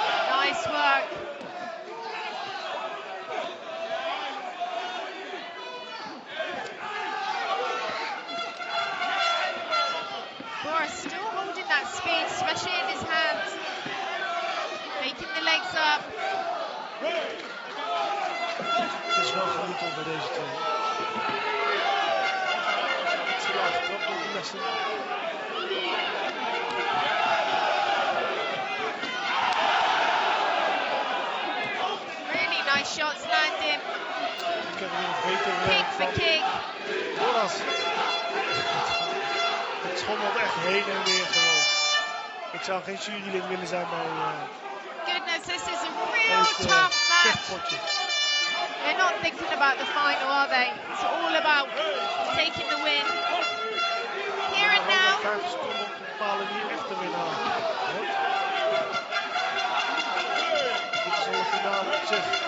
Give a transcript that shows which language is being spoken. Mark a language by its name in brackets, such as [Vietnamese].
[English] Nice work. Boras still holding that speed, especially in his hands. Making the legs up. [Dutch] Het is wel genieten bij deze twee. Het is laag getrapt door Belishin. Really nice shots landing. Ik heb weer een beter [English] Kick for kick. Boras. [Dutch] Het schommelt echt heen en weer gewoon. Ik zou geen jurylid willen zijn bij [English] Goodness, this is a real tough match. They're not thinking about the final, are they? It's all about taking the win. Here and now. [Dutch] 5 seconden om te bepalen wie echt de winnaar wordt. Dit is al de finale op zich.